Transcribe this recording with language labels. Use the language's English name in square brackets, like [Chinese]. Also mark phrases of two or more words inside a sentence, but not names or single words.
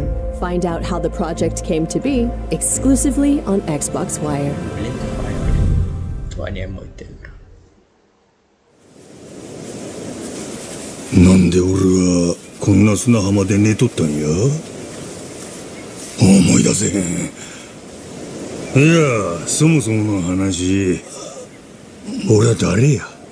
[English] Find out how the project came to be exclusively on Xbox Wire. [Bulgarian] Това не е моята игра. [Japanese] なんで俺はこんな砂浜で寝とったんや？思い出せへん。いや、そもそもの話、俺は誰や？